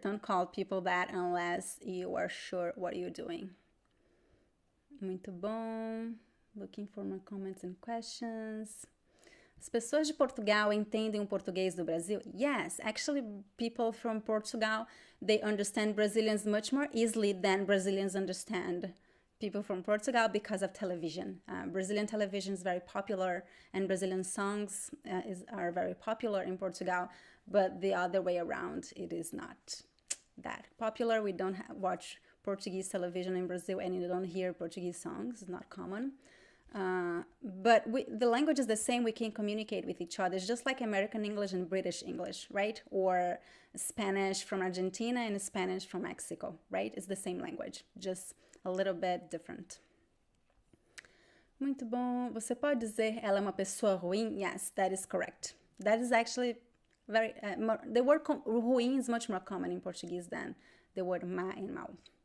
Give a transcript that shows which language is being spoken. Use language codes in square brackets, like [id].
[en] Don't call people that unless you are sure what you're doing. [pt] Muito bom. [en] Looking for more comments and questions. [pt] As pessoas de Portugal entendem o português do Brasil? [en] Yes, actually people from Portugal, they understand Brazilians much more easily than Brazilians understand people from Portugal because of television. Brazilian television is very popular and Brazilian songs are very popular in Portugal, but the other way around, it is not that popular. We don't watch Portuguese television in Brazil and you don't hear Portuguese songs. It's not common. But the language is the same. We can communicate with each other. It's just like American English and British English, right? Or Spanish from Argentina and Spanish from Mexico, right? It's the same language, just a little bit different. [pt] Muito bom. Você pode dizer ela é uma pessoa ruim? [en] Yes, that is correct. That is actually very... the word ruim is much more common in Portuguese than the word má and mal.